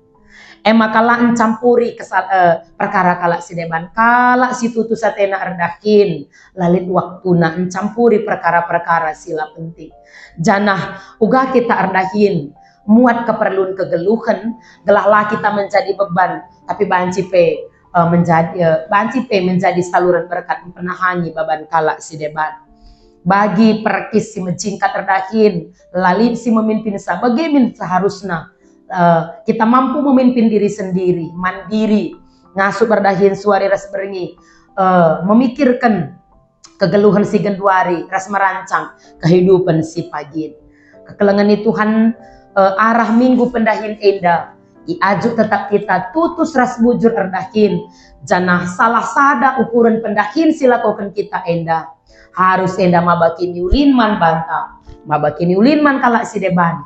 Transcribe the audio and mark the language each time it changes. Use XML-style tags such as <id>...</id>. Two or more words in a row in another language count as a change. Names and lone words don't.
<btx>Makala encampuri perkara kalak si deban, kalak si tutus atena erdahin lalit waktuna encampuri perkara-perkara sila penting. Janah uga kita erdahin muat keperluan kegeluhan, gelahlah kita</btx> <id>menjadi beban,</id> <btx>tapi banci pe</btx> <id>menjadi saluran berkat</id> <btx>penahani beban kalak si deban. Bagi perkis si mencingkat erdahin, lalit si</btx> <id>memimpin bagaimana seharusnya kita mampu memimpin diri sendiri, mandiri,</id> <btx>ngasuh berdahin suari ras berengi, memikirkan kegeluhan si genduari, ras</btx> <id>merancang kehidupan</id> <btx>si pagin. Kekelengan Tuhan arah minggu pendahin enda, iaju tetap kita tutus ras bujur erdahin, janah salah sada ukuran pendahin silakokan kita enda, harus enda mabakini ulin man banta, mabakini ulin man kalak si deban.</btx>